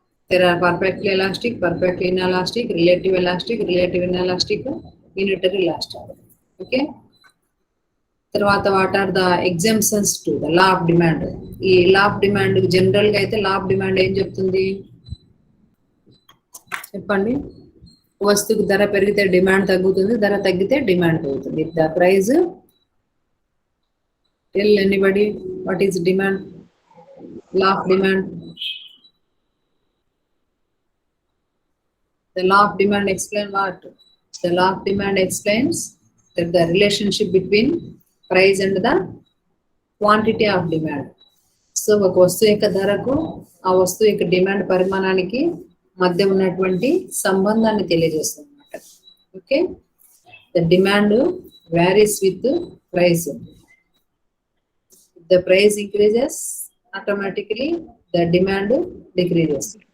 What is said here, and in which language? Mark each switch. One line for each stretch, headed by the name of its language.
English: There are perfectly elastic, perfectly inelastic, relative inelastic, unitary elastic. Okay. తర్వాత what are the exemptions to the law of demand? ఈ law of demand general గా అయితే law of demand
Telugu: ఏం చెప్తుంది చెప్పండి? వస్తువుకి ధర పెరిగితే డిమాండ్ తగ్గుతుంది, ధర తగ్గితే డిమాండ్ పెరుగుతుంది.
English: The price, tell anybody what is demand? Law of demand. The law of demand explains what? The law of demand explains that the relationship between price and the quantity of demand.
Telugu: So ఒక వస్తువు యొక్క ధరకు ఆ వస్తువు యొక్క demand పరిమాణానికి మధ్య ఉన్నటువంటి సంబంధాన్ని తెలియజేస్తుంది అన్నమాట.
English: Okay, the demand varies with price. The price increases, automatically the demand decreases.